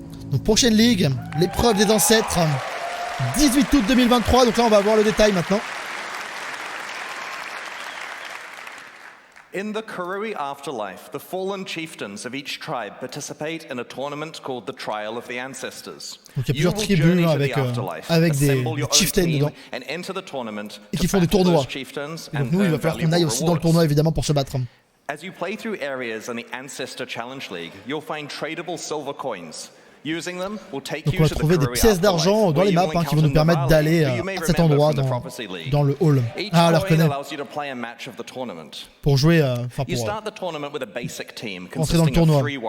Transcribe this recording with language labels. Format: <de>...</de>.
<fr>Donc prochaine ligue, l'épreuve des ancêtres. 18 août 2023, donc là on va voir le détail maintenant.</fr> <en>In the Kurui afterlife, the fallen chieftains of each tribe participate in a tournament called the Trial of the Ancestors.</en> <fr>Donc il y a plusieurs tribus avec des chieftains dedans et qui font des tournois. Et donc nous, il va falloir qu'on aille aussi dans le tournoi évidemment pour se battre.</fr> <en>As you play through areas in the Ancestor Challenge League, you'll find tradable silver coins.</en> <fr>Donc on va trouver des pièces d'argent dans les maps hein, qui vont nous permettre d'aller à cet endroit dans le hall. Ah, on le reconnaît. Pour jouer, enfin pour entrer dans le tournoi.</fr>